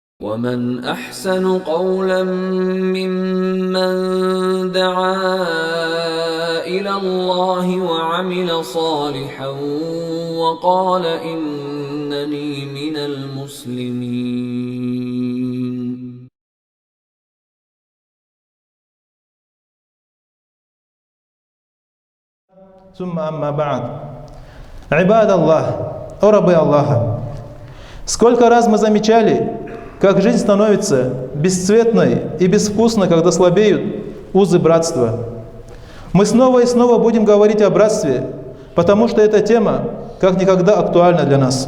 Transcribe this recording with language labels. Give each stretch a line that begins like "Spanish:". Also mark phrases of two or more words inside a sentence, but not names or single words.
Arabic: ومن أحسن قولا ممن دعا إلى الله وعمل صالحا وقال إنني من المسلمين. ثم أما بعد. عباد الله,
Russian: о рабы Аллаха, сколько раз мы замечали, как жизнь становится бесцветной и безвкусной, когда слабеют узы братства. Мы снова и снова будем говорить о братстве, потому что эта тема как никогда актуальна для нас.